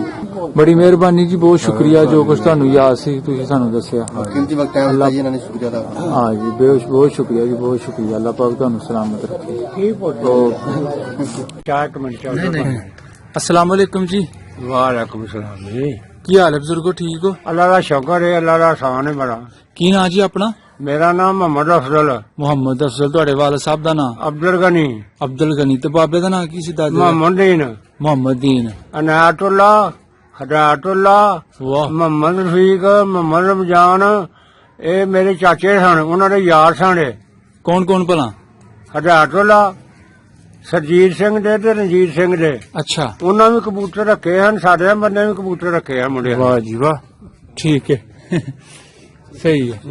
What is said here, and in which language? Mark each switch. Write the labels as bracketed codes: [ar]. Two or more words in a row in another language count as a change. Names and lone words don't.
[pa] ਬੜੀ ਮਿਹਰਬਾਨੀ ਜੀ, ਬਹੁਤ ਸ਼ੁਕਰੀਆ ਜੋ ਕੁਝ ਤੁਹਾਨੂੰ ਯਾਦ ਸੀ ਤੁਸੀਂ ਸਾਨੂੰ ਦੱਸਿਆ। ਹਾਂ ਜੀ, ਬਹੁਤ ਸ਼ੁਕਰੀਆ ਜੀ, ਬਹੁਤ ਸ਼ੁਕਰੀਆ। ਅੱਲਾਹ ਪਾਕ ਤੁਹਾਨੂੰ ਸਲਾਮਤ ਰੱਖੇ। [ar] السلام عليكم [pa] जी। [ar] وعليكم السلام जी। [pa] ਕੀ ਹਾਲ ਹੈ ਬਜ਼ੁਰਗੋ? ਠੀਕ ਹੋ? [ur] اللہ کا شکر ہے، اللہ کا احسان ہے بڑا. [pa] ਕੀ ਨਾਮ ਜੀ ਅਪਣਾ? ਮੇਰਾ ਨਾਮ मोहम्मद अफजल। मोहम्मद अफजल। ਤੁਹਾਡੇ ਵਾਲਦ ਸਾਹਿਬ ਦਾ ਨਾਮ? अब्दुल गनी। अब्दुल गनी। ਤੇ ਬਾਬੇ ਦਾ ਨਾਮ ਕੀ ਸੀ? ਦਾਦੇ? मोहम्मद दीन। मोहम्मद दीन। अनायतुल्लाह, हदायतुल्लाह, मोहम्मद रफीक, मोहम्मद रमजान। ਇਹ ਮੇਰੇ ਚਾਚੇ ਸਨ, ਉਹਨਾਂ ਦੇ ਯਾਰ ਸਨ। ਕੌਣ ਕੌਣ ਭਲਾ? ਹਦਾਇਤੁल्लाह, ਸਰਜੀਤ ਸਿੰਘ ਦੇ ਤੇ ਰਣਜੀਤ ਸਿੰਘ ਦੇ। ਅੱਛਾ। ਉਹਨਾਂ ਵੀ ਕਬੂਤਰ ਰੱਖੇ ਹਨ, ਸਾਡੇ ਬੰਦੇ ਵੀ ਕਬੂਤਰ ਰੱਖੇ ਹਨ ਮੁੰਡੇ। ਵਾਹ ਜੀ ਵਾਹ, ਠੀਕ ਹੈ। ਸਹੀ ਹੈ।